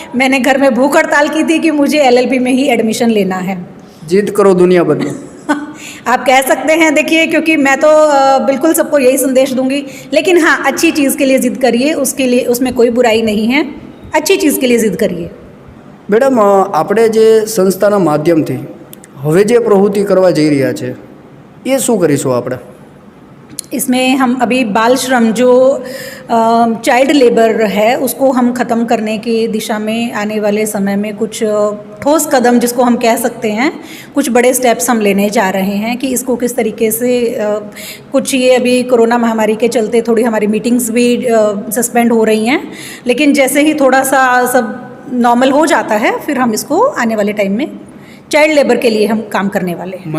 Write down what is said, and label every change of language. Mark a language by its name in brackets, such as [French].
[Hindi] मैंने घर में भूख हड़ताल की थी कि मुझे एलएलबी में ही एडमिशन लेना है। जिद करो दुनिया बदलो। आप कह सकते हैं। देखिए, क्योंकि मैं तो बिल्कुल सबको यही संदेश दूंगी, लेकिन हाँ, अच्छी चीज़ के लिए ज़िद करिए, उसके लिए, उसमें कोई बुराई नहीं है, अच्छी चीज़ के लिए ज़िद करिए। [Gujarati] મેડમ, આપણે જે સંસ્થાના માધ્યમથી હવે જે પ્રવૃત્તિ કરવા જઈ રહ્યા છે એ શું કરીશું આપણે? [Hindi] इसमें हम अभी बाल श्रम जो चाइल्ड लेबर है उसको हम ख़त्म करने की दिशा में आने वाले समय में कुछ ठोस कदम, जिसको हम कह सकते हैं, कुछ बड़े स्टेप्स हम लेने जा रहे हैं कि इसको किस तरीके से कुछ, ये अभी कोरोना महामारी के चलते थोड़ी हमारी मीटिंग्स भी सस्पेंड हो रही हैं, लेकिन जैसे ही थोड़ा सा सब नॉर्मल हो जाता है फिर हम इसको आने वाले टाइम में चाइल्ड लेबर के लिए हम काम करने वाले हैं।